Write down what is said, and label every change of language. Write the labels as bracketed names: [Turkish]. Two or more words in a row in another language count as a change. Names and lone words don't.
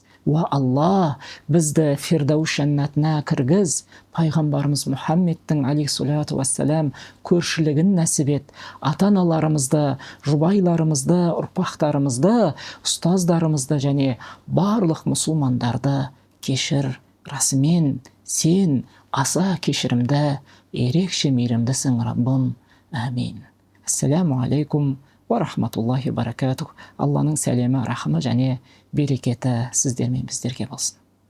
[Kazakh] Уа Алла, бізді Фирдаус жәннатына кіргіз, пайғамбарымыз Мұхаммедтің [Arabic] عليه الصلاة والسلام [Kazakh] көршілігін нәсіп ет, ата-аналарымызды, жұбайларымызды, ұрпақтарымызды, ұстаздарымызды және барлық мұсылмандарды кешір. Расымен сен аса кешірімді, ерекше мейірімдісің, Раббым. Әмин. [Arabic] السلام عليكم ورحمة الله بركاته. [Kazakh] Алланың сәлемі, рахымы және берекеті сіздермен біздерге болсын.